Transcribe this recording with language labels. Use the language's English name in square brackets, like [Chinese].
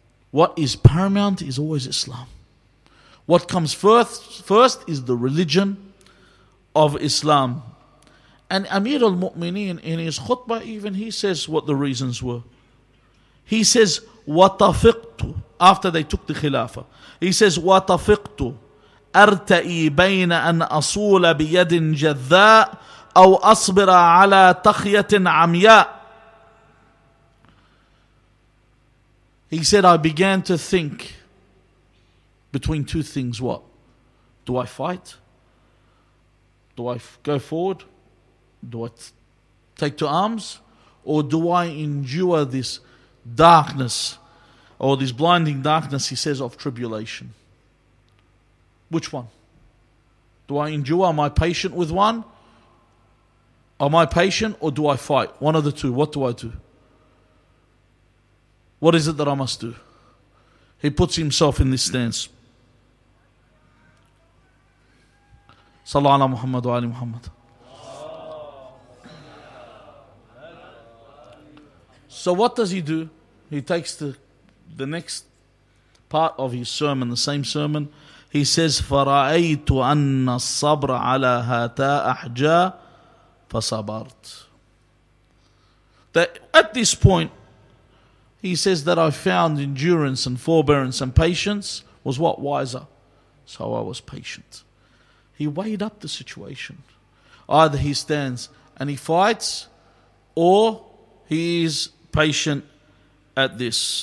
[English] What is paramount is always Islam. What comes first is the religion of Islam. And Amir al-Mu'mineen in his khutbah, even he says what the reasons were. He says, [Arabic] وَطَفِقْتُ, [English] after they took the khilafah. He says, [Arabic] وَطَفِقْتُ أَرْتَئِي بَيْنَ أَنْ أَصُولَ بِيَدٍ جَذَّاء أَوْ أَصْبِرَ عَلَى تَخْيَةٍ عَمْيَاء. [English] He said, I began to think between two things. What? Do I fight? Do I go forward? Do I take to arms? Or do I endure this darkness, or this blinding darkness, he says, of tribulation? Which one? Do I endure? Am I patient with one? Am I patient, or do I fight? One of the two. What do I do? What is it that I must do? He puts himself in this stance. [Arabic] Sallallahu ala Muhammad wa ali Muhammad. [English] So what does he do? He takes the next part of his sermon, the same sermon. He says, [Arabic] فَرَأَيْتُ أَنَّ الصَّبْرَ عَلَى هَاتَا أَحْجَى فَصَبَرْتُ. [English] That at this point, he says that I found endurance and forbearance and patience was what? Wiser. So I was patient. He weighed up the situation. Either he stands and he fights, or he is patient at this.